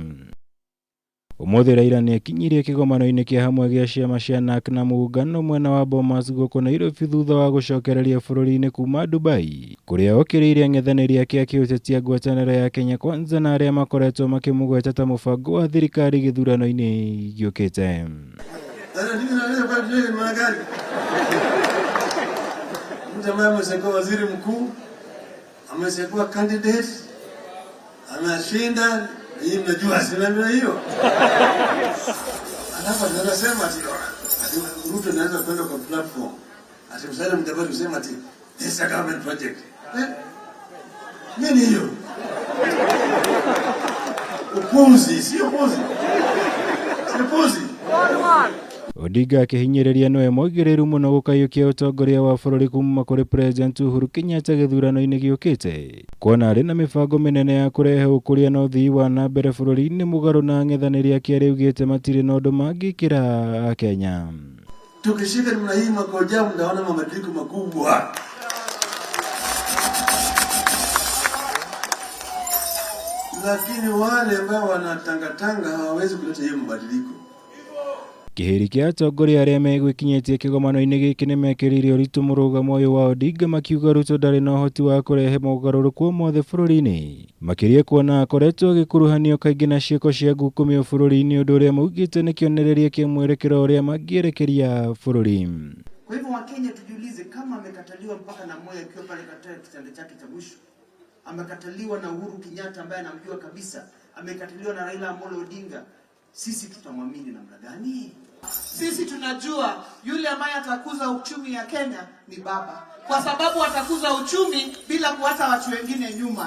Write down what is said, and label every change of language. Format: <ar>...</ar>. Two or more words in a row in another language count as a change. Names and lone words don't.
<ki>Ũmũthĩ Raila nĩekinyirie kĩgomano-inĩ kĩa hamwe gĩa ciama cia NARC na muungano mwena wa Bomas gũkũ Nairobi thutha wa gũcokereria bũrũri-inĩ kuma Dubai, kũrĩa okĩrĩire ang'ethanĩri ake a kiuteti a ngwatanĩro ya Kenya Kwanza na aria makoretwo makimugweta ta mubango wa thirikari githurano-ini giukite.</ki> <sw>Ameshakuwa waziri mkuu, ameshakuwa candidate, anashinda. Hii mnajua sina hiyo. Alafu anasema ati Ruto anaanza kwenda kwa platform. Ati msaidia mtabari kusema ati</sw> <en>this is a government project.</en> <sw>Nini hiyo? Upuzi, sio upuzi. Sio upuzi.</sw> <ki>Odinga akihinyĩrĩria noe moigĩrĩru mũno gũkayũkia ũtongoria wa bũrũri kuma kũrĩ President Uhuru Kenyatta gĩthurano-inĩ giukite. Kwona arĩ na mĩbango mĩnene ya kũrehe ũkũria na ũthii wa na mbere bũrũri-inĩ mũgarũ na ang'ethanĩri ake arĩa augĩte matirĩ na ũndũ mangĩkĩra Kenya.</ki> <sw>Tukishika namna hii mwaka ujao mtaona mabadiliko makubwa. Lakini wale ambao wanatangatanga hawawezi kuleta hiyo mabadiliko.</sw> <ki>Kĩhĩri kĩa atongoria arĩa megwĩkinyĩtie kĩgomano-inĩ gĩkĩ nĩmekĩrĩire ũritũ mũrũgamo ũyũ wa Odinga makiuga Ruto ndarĩ na ũhoti wa kũrehe mogarũrũku mothe bũrũri-inĩ. Makiria kuona akoretwo agĩkuruhanio kaingĩ na ciĩko cia ngukumio bũrũri-inĩ, ũndũ ũrĩa maugĩte nĩ kĩonereria kĩa mwerekero ũrĩa mangĩerekeria bũrũri.</ki> <sw>Kwa hivyo Wakenya tujiulize, kama amekataliwa mpaka na Moi akiwa pale katika kitanda chake cha mwisho, amekataliwa na Uhuru Kenyatta ambaye anamjua kabisa, amekataliwa na Raila Odinga, sisi tutamwamini namna gani? Sisi tunajua yule ambaye atakuza uchumi ya Kenya ni baba, kwa sababu atakuza uchumi bila kuacha watu wengine nyuma.</sw>